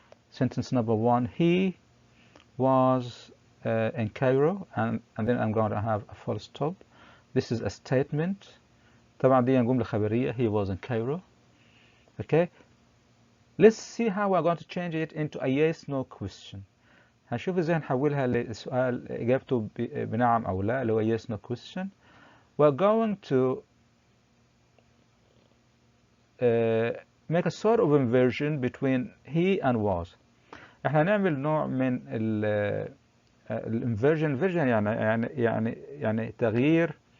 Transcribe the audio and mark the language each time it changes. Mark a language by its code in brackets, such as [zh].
[en] Sentence number 1: he was in Cairo, and then I'm going to have a full stop. This is a statement. [ar] طبعا دي جملة خبرية. [en] He was in Cairo. Okay. Let's see how we're going to change it into a yes no question. [ar] هنشوف ازاي نحولها لسؤال اجابته بنعم او لا اللي هو [en] yes no question. We're going to make a sort of inversion between he and was. [ar] احنا هنعمل نوع من الانفرجن. يعني تغيير.